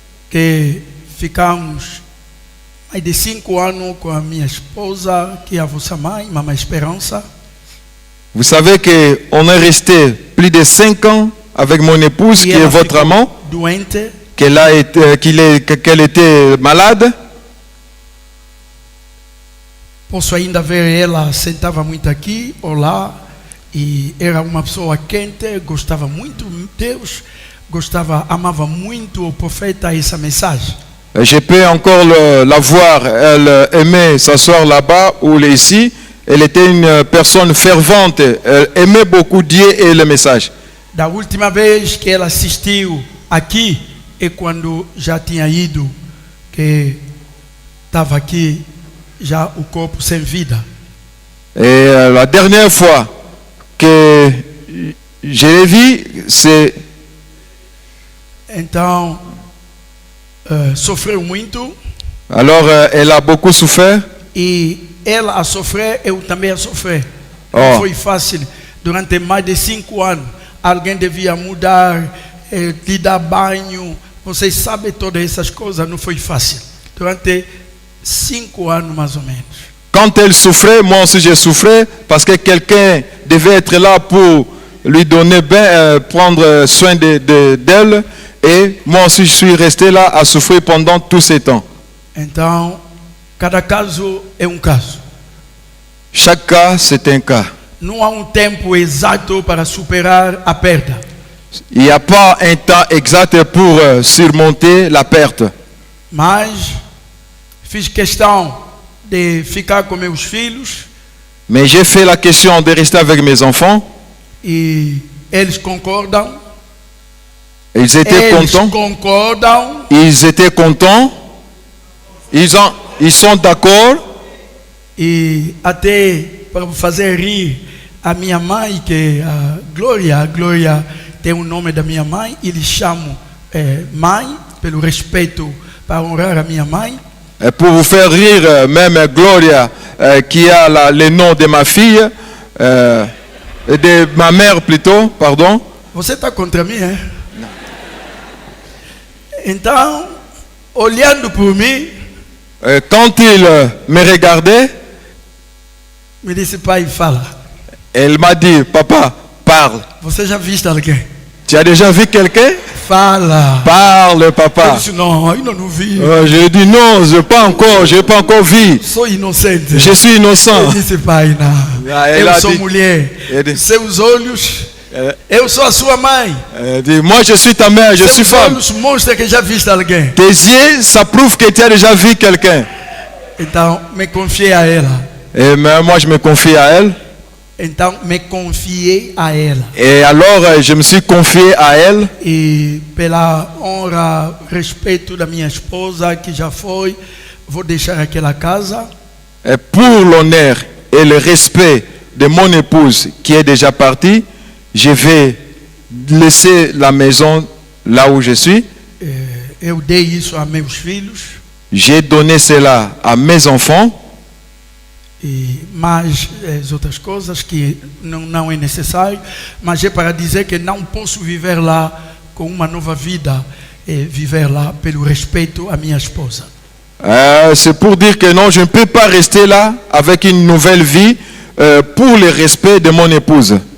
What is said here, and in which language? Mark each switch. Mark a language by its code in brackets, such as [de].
[pt] que ficamos mais de 5 anos com a minha esposa, que é a vossa mãe, Mamãe Esperança. [fr] vous savez qu'on est resté plus de 5 ans avec mon épouse, qui est votre amant, [pt] doente. [fr] qu'elle était malade. [pt] Posso ainda ver ela, sentava muito aqui ou lá, e era uma pessoa quente, gostava muito de Deus, amava muito o profeta e essa mensagem. [fr] Je peux encore la voir. Elle aimait s'asseoir là-bas ou ici. Elle était une personne fervente. Elle aimait beaucoup Dieu et le message. [pt] Da última vez que ela assistiu aqui é quando já tinha ido, que estava aqui já o corpo sem vida. [fr] Et la dernière fois que je l'ai vue, c'est... [pt] Então, sofreu muito. [fr] Alors, elle a beaucoup souffert. [pt] E ela a sofrer, eu também a sofrer. Oh. Não foi fácil. Durante mais de 5 anos, alguém devia mudar, lhe dar banho. Vocês sabem todas essas coisas, não foi fácil. Durante 5 anos, mais ou menos. [fr] Quand elle souffrait, moi aussi je souffrais, parce que quelqu'un devait être là pour lui donner prendre soin d'elle. Et moi aussi je suis resté là à souffrir pendant tous ces temps. [pt] Então, cada caso é caso. [fr] Chaque cas, c'est un cas. [pt] Não há tempo exato para superar a perda. [fr] Il n'y a pas un temps exact pour surmonter la perte. [pt] Mas fiz questão de ficar com meus filhos. [fr] Mais j'ai fait la question de rester avec mes enfants. [pt] E eles concordam. [fr] Ils étaient contents. [pt] Concordam. [fr] Ils étaient contents. Ils sont d'accord. [pt] E até para fazer rir a minha mãe, que é a Glória tem o nome da minha mãe, eles chamam mãe, pelo respeito, para honrar a minha mãe. [fr] Et pour vous faire rire, même Gloria, qui a le nom de ma fille, de ma mère plutôt, pardon. [pt] Você está contra mim, hein? Não. Então, olhando por mim, [fr] quand il me regardait, [pt] me disse, pai, fala. [fr] Elle m'a dit, papa, parle. [pt] Você já visto alguém? [fr] Tu as déjà vu quelqu'un? [pt] Fala. [fr] Parle, papa. [pt] Eu disse, não, ainda não vi. [fr] Je dis non, je n'ai pas encore vu. [pt] Sou inocente. [fr] Je suis innocent. [pt] Eu disse, pai, não. Eu sou mulher. Seus olhos. Eu sou a sua mãe. [fr] Moi je suis ta mère, je suis femme. [pt] Seus olhos mostram que já viste alguém. [fr] Tes yeux, ça prouve que tu as déjà vu quelqu'un. [pt] Então, me confiei a ela. [fr] Et moi je me confie à elle. [pt] Então, me confiei a ela. [fr] Et alors je me suis confié à elle. [pt] E pela honra, respeito da minha esposa que já foi, vou deixar aquela casa. [fr] Et pour l'honneur et le respect de mon épouse qui est déjà partie, je vais laisser la maison là où je suis. [pt] Eu dei isso a meus filhos. [fr] J'ai donné cela à mes enfants. [pt] E mais as outras coisas que não é necessário, mas é para dizer que não posso viver lá com uma nova vida, viver lá pelo respeito à minha esposa. [fr] C'est pour dire que non, je ne peux pas rester là avec une nouvelle vie pour le respect de mon épouse.